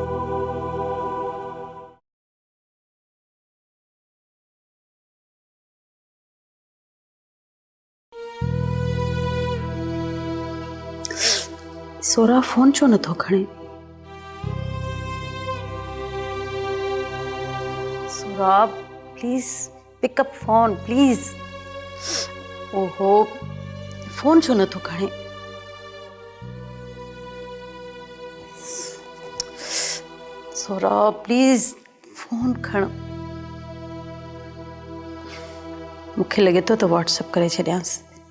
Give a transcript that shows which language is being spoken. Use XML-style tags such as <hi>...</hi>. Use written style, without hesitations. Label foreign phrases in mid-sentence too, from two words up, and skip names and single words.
<sd>सोरा फोन छो नथो खणे?</sd> <en>Sora please pick up phone please.</en> <sd>ओहो फोन छो नथो खणे? सोरा प्लीज फोन खण। मूंखे लगे तो व्हाट्सएप करे छॾियांसि।</sd>